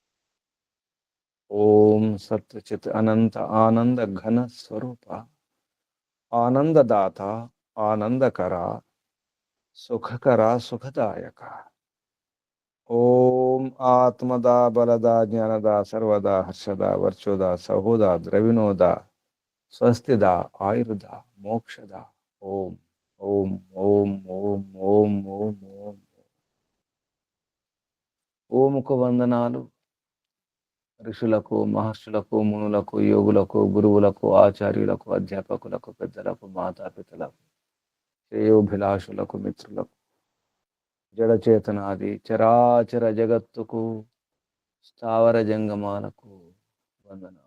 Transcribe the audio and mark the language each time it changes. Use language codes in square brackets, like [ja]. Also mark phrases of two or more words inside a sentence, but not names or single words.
[sa] ओम सत्चित अनंत आनंद घन स्वरूप आनंददाता आनंदकरा सुखकरा सुखदायक। ओम आत्मदा बलदा ज्ञानदा सर्वदा हर्षदा वर्चोदा सहोदा द्रविणोदा स्वस्तिदा आयुर्दा मोक्षदा। ओम ओम ओम ओम ओम ओम ओम। [te] ఓముకు వందనాలు ఋషులకు మహర్షులకు మునులకు యోగులకు గురువులకు ఆచార్యులకు అధ్యాపకులకు పెద్దలకు మాతాపితలకు శ్రేయోభిలాషులకు మిత్రులకు జడచేతనాది చరాచర జగత్తుకు స్థావర జంగమాలకు వందనాలు।